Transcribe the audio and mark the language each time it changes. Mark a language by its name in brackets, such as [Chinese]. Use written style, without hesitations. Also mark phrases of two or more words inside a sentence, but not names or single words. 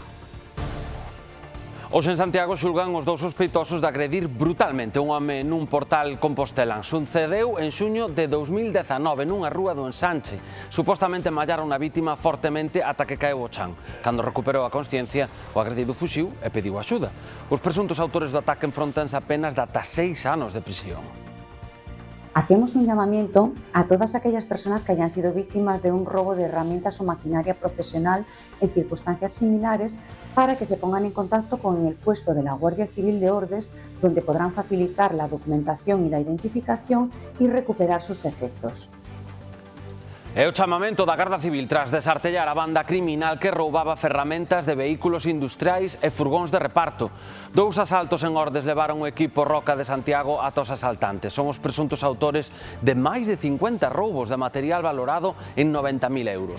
[Galician] Hoxe en Santiago xulgan os dous sospeitosos de agredir brutalmente un home nun portal compostelán. Sucedeu en xuño de 2019 nunha rúa do Ensanche. Supostamente mallaron a vítima fortemente ata que caeu ao chan. Cando recuperou a consciencia, o agredido fuxiu e pediu axuda. Os presuntos autores do ataque enfrontanse apenas de ata 6 anos de prisión. [Spanish] Hacemos un llamamiento a todas aquellas personas que hayan sido víctimas de un robo de herramientas o maquinaria profesional en circunstancias similares para que se pongan en contacto con el puesto de la Guardia Civil de Ordes, donde podrán facilitar la documentación y la identificación y recuperar sus efectos. [Galician] É o chamamento da Garda Civil tras desartellar a banda criminal que roubaba ferramentas de vehículos industriais e furgóns de reparto. Dous asaltos en Ordes levaron o equipo Roca de Santiago ata os asaltantes. Son os presuntos autores de máis de 50 roubos de material valorado en 90.000 euros.